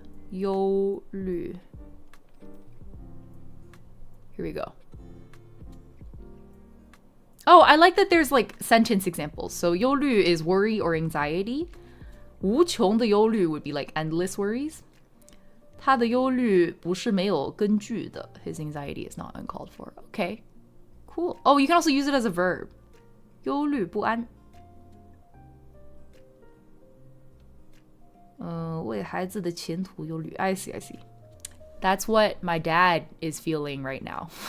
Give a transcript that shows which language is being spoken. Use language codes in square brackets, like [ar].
[zh] 忧虑. [en] Here we go. Oh, I like that there's like sentence examples. So 忧虑 is worry or anxiety. [zh] 无穷的忧虑 [en] would be like endless worries. [zh] 他的忧虑不是没有根据的. [en] His anxiety is not uncalled for. Okay, cool. Oh, you can also use it as a verb. [zh] 忧虑不安. 为孩子的前途忧虑. [en] I see, I see. That's what my dad is feeling right now.